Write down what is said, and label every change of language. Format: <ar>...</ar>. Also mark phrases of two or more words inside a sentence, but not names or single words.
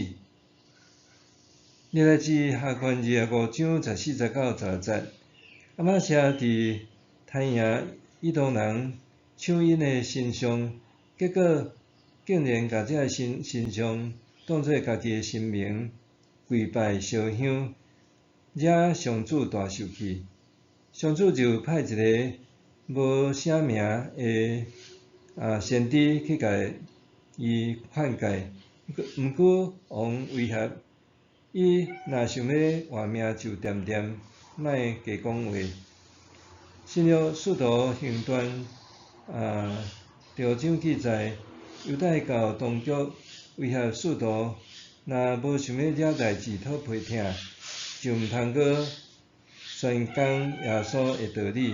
<nan>历代志下卷25章14节到16节，阿玛谢伫太阳以东人抢因的神像，结果竟然甲这个神像当作家己的神明，跪拜烧香，惹上主大生气。上主就派一个无啥名的先知去甲伊劝诫，毋过王威胁伊，若想要活命就掂掂，莫加讲话。新约使徒行传第5章记载，犹太教当局威胁使徒，若无想要惹代志讨批疼，就毋通阁宣讲耶稣的道理。</nan>